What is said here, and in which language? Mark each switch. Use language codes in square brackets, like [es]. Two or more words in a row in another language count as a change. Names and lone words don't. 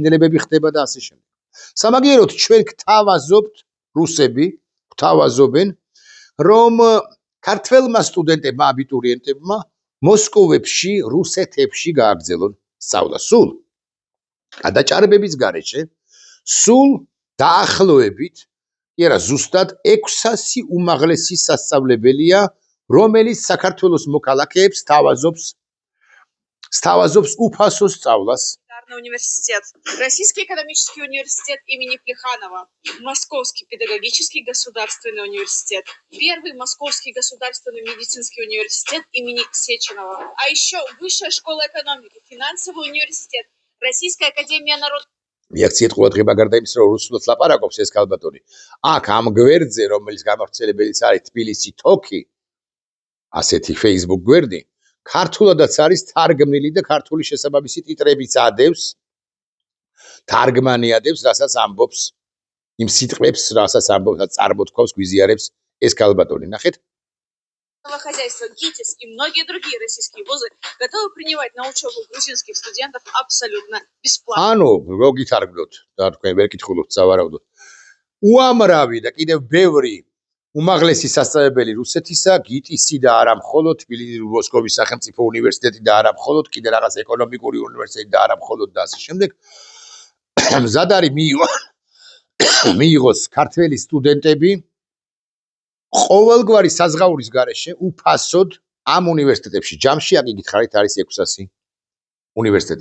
[ka] და ასე შემდეგ სამაგიეროდ ჩვენ გვთავაზობთ რუსები გვთავაზობენ რომ ქართველმა სტუდენტებმა აბიტურიენტებმა მოსკოვებში რუსეთებში გააგრძელონ სწავლა სულ გადაჭარბების გარეშე სულ დაახლოებით კი არა ზუსტად 600 უმაღლესი სასწავლებელია რომელიც საქართველოს მოქალაქეებს სთავაზობს უფასო სწავლას [ru] университет, Российский экономический университет имени Плеханова, Московский педагогический государственный университет, Первый Московский государственный медицинский университет имени Сеченова, а еще Высшая школа экономики, Финансовый университет, Российская академия народов. [ka] მიაქციეთ ყურადღება გარდა იმისა, რომ რუსულად ლაპარაკობს ეს ქალბატონი. აქ ამ გვერდზე, რომელიც გამავრცელებელიც არის თბილისი თოქი, ასეთი Facebook გვერდი, ქართულადაც არის თარგმნილი და ქართული შესაბამისი ტიტრებიც ადევს. თარგმანი адევს, რასაც ამბობს იმ სიტყვებს, რასაც ამბობს, წარმოთქვავს, გვიზიარებს ეს ქალბატონი. ნახეთ. [ru] Хозяйство ГИТИС и многие другие российские вузы готовы принимать на учебу грузинских студентов абсолютно бесплатно. [ka] ანუ რო გითარგმნოთ და თქვენ ვერ კითხულობთ სავარაუდოდ. უამრავი და კიდევ ბევრი უმაღლესი სასწავლებელი რუსეთისა, ГИТИСი და არა მხოლოდ მოსკოვის სახელმწიფო უნივერსიტეტი და არა მხოლოდ კიდე რაღაც ეკონომიკური უნივერსიტეტი და არა მხოლოდ და ასე შემდეგ. მზად არის მიიღოს ქართველი სტუდენტები ყოველგვარი საზღაურის გარეშე უფასოდ ამ უნივერსიტეტებში ჯამში აქ გითხარით არის 600 უნივერსიტეტი.